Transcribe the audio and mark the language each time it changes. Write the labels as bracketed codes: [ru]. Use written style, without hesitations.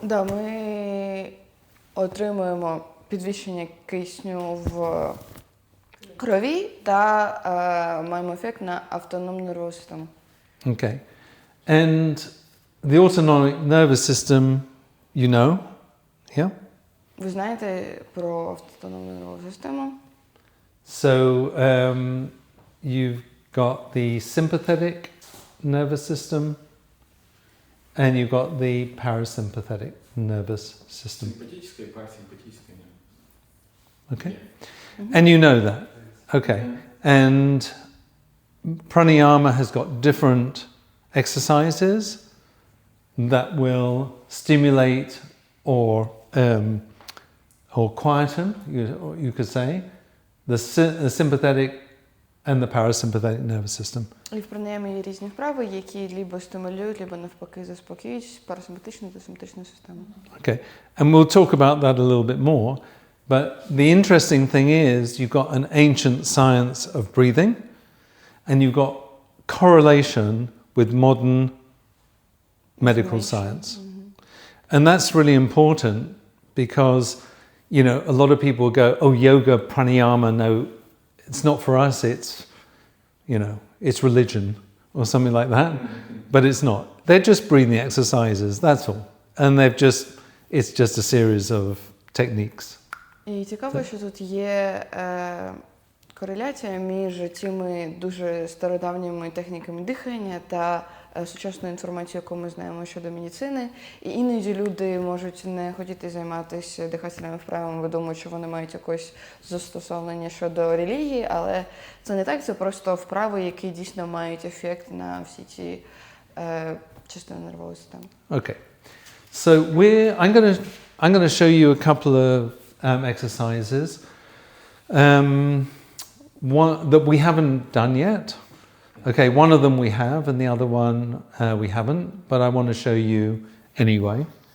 [uk] Да, ми отримуємо підвищення кисню в крові та маємо ефект на автономну нервову систему. [en] Okay. And the autonomic nervous system, you know, yeah? [uk] Ви знаєте про автономну нервову систему? [en] So you've got the sympathetic nervous system and you've got the parasympathetic nervous system. [ru] Симпатическое и парасимпатическое. [en] Okay. And you know that. Okay. And pranayama has got different exercises that will stimulate or quieten, you could say, the sympathetic and the parasympathetic nervous system. [uk] І в пранаямі є різні вправи, які либо стимулюють, либо навпаки заспокоюють парасимпатичну та симпатичну систему. [en] Okay. And we'll talk about that a little bit more. But the interesting thing is you've got an ancient science of breathing and you've got correlation with modern medical science. And that's really important because, you know, a lot of people go, oh, yoga, pranayama, no, it's not for us, it's, you know, it's religion or something like that. But it's not. They're just breathing exercises, that's all. And it's just a series of techniques. [uk] І цікаво, що тут є кореляція між тими дуже стародавніми техніками дихання та сучасною інформацією, яку ми знаємо щодо медицини. І іноді люди можуть не хотіти займатися дихательними вправами, бо думають, що вони мають якось застосовлення щодо релігії, але це не так, це просто вправи, які дійсно мають ефект на всі ці частини нервової системи. [en] Okay. So I'm going to show you a couple of exercises one that we haven't done yet. Okay, one of them we have and the other one we haven't, but I want to show you anyway.